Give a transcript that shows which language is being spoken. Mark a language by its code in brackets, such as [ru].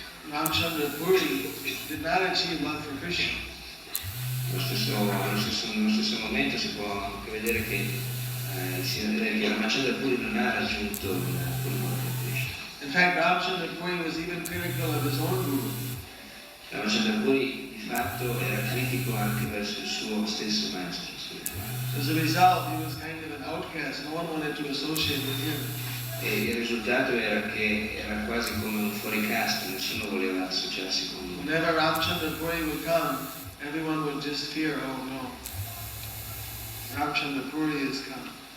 [en] Ramchandra Puri did not achieve love for Krishna. [it] Nello stesso momento si può anche vedere che Ramchandra Puri non ha raggiunto l'amore per Krishna. [en] In fact, Ramchandra Puri was even critical of his own guru. [it] Ramchandra Puri di fatto era critico anche verso il suo stesso maestro spirituale. [en] As a result, he was kind of an outcast. No one wanted to associate with him. [it] E il risultato era che era quasi come un fuoricasta, nessuno voleva associarsi con lui. [en] Whenever Ramchandra Puri would come, everyone would just fear, oh no, Ramchandra Puri has come.